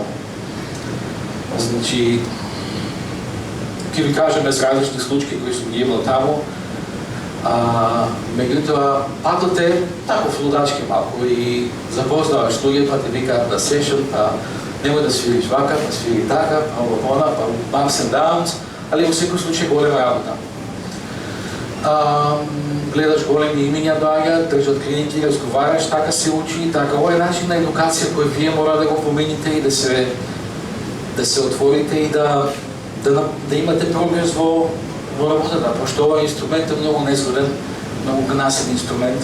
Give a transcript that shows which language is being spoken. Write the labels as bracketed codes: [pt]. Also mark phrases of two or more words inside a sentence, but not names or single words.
[mk] Значи, ќе ви кажем без различни случаи кои сум ги имал таму, меѓутоа патот е таков лудачки малку и запознаваш луѓе, па те викаат на сешн, па немој да свириш вака, па свири така, па ова, па [en] ups and downs, [mk] али во секој случај голема работа. Гледаш големи имиња доаѓаат, држат клиники, разговараш, така се учи, така ова е начин на едукација кој вие мора да го помените и да се отворите и да имате прогрес во работата, пошто ова инструмент е многу незгоден, многу гнасен инструмент.